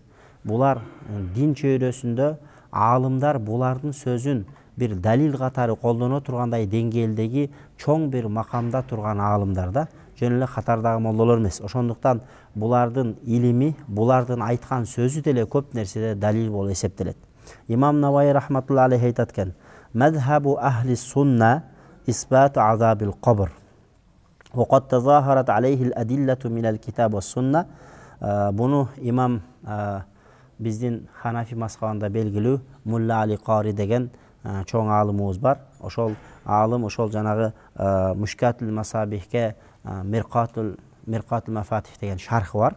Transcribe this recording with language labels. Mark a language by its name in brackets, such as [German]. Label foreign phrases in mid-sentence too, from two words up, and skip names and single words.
[Kyrgyz] Булар дин чөйрөсүндө аалымдар булардын сөзүн бир далил катары колдоно тургандай деңгээлдеги чоң бир макамда турган аалымдар да, жөн эле катардагы молдолор эмес. Ошондуктан булардын илими, булардын айткан сөзү деле көп нерседе далил болуп эсептелет. [Arabic] Имам Наваи رحمة الله عليه [Kyrgyz] айтат экен: [Arabic] "مذهب أهل السنة إثبات عذاب القبر. وقد تظاهرت عليه الأدلة من الكتاب والسنة." [Kyrgyz] Буну имам биздин Ханафи мазхабында белгилүү Мулла Али Кари деген чоң аалымыбыз бар. Ошол аалым ошол жанагы Мушкатул Масабихке Миркатул Мафатих деген шархы бар.